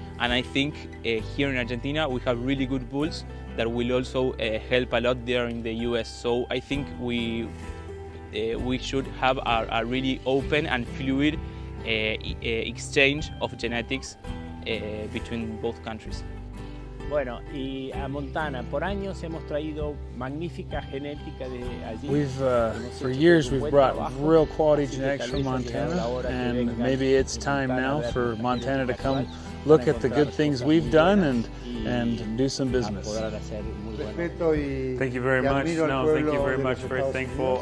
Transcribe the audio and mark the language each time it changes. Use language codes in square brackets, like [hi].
[en] And I think here in Argentina we have really good bulls that will also help a lot there in the US. So I think we should have a really open and fluid exchange of genetics between both countries. [es] Bueno, y a Montana por años hemos traído magnífica genética de allí. [en] For years we've brought real quality genetics from Montana, and maybe it's time now for Montana to come look at the good things we've done and do some business. Thank you very much. No, thank you very much. Very thankful.